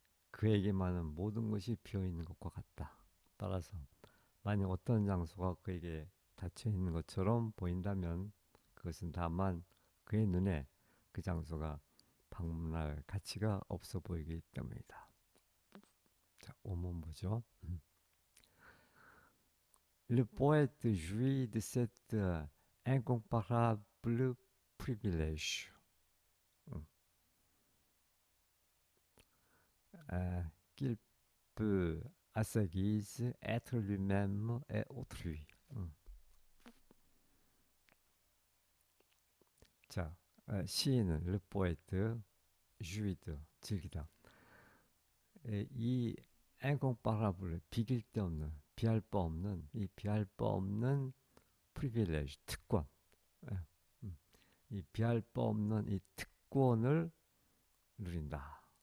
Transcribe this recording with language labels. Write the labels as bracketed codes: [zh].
[ko] 그에게만은 모든 것이 비어있는 것과 같다. 따라서 만약 어떤 장소가 그에게 닫혀 있는 것처럼 보인다면 그것은 다만 그의 눈에 그 장소가 방문할 가치가 없어 보이기 때문이다. 자, 원문 보죠. [fr] Le poète jouit de cet incomparable privilège qu'il peut, à sa guise, être lui-même et autrui. [ko] 자, 시인은 le poète jouit 즐기다. 이 incomparable 비길 데 없는 비할 바 없는 이 비할 바 없는 privilege 특권 예, 이 비할 바 없는 이 특권을 누린다.